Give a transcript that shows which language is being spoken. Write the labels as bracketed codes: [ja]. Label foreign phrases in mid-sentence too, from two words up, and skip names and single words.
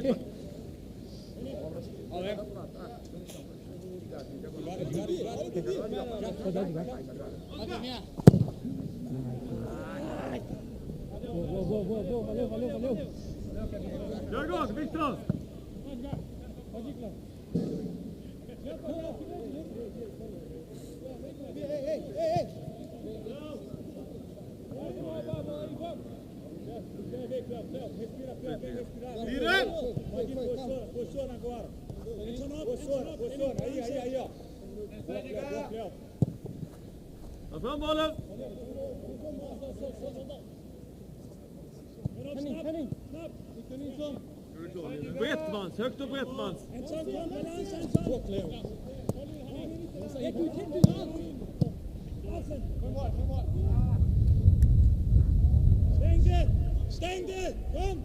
[sv] Gör igång, Viktor! Vidare! [pt] Posiciona agora. Posiciona. Aí, ó. [sv] Ta fram bollen! Henning. Snabbt. Victor Nilsson. Brettmans, högt och Brettmans. Ensam. Stäng det! Kom!